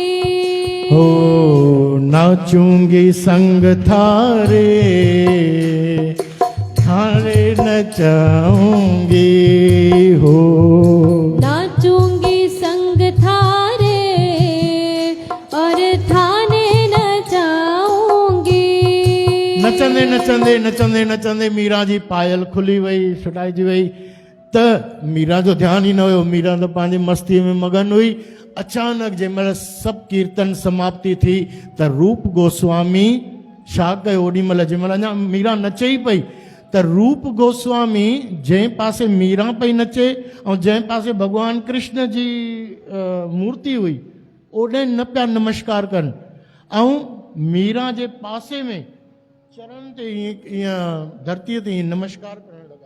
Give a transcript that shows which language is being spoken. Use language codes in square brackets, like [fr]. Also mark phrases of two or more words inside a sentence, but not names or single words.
[raj] हो नाचूंगी संग थारे, थारे नचाऊंगी हो, नाचूंगी संग थारे और थाने नचाऊंगी। [sd] नचंदे नचंदे नचंदे नचंदे मीरा जी पायल खुली वई, छुटाइजी वई। त मीरा जो ध्यान ही न हुयो, मीरा तो पंहिंजी मस्ती में मगन हुई। अचानक जंहिंमहिल सभु कीर्तन समाप्ति थी त रूप गोस्वामी छा कयो, ओॾी महिल जंहिंमहिल अञा मीरा नचे ई पई त रूप गोस्वामी जंहिं पासे मीरा पई नचे ऐं जंहिं पासे भॻवान कृष्ण जी मूर्ति हुई ओॾे न पिया नमस्कार कनि, ऐं मीरा जे पासे में चरण ते ईअं धरतीअ ते ईअं नमस्कार करण लॻा।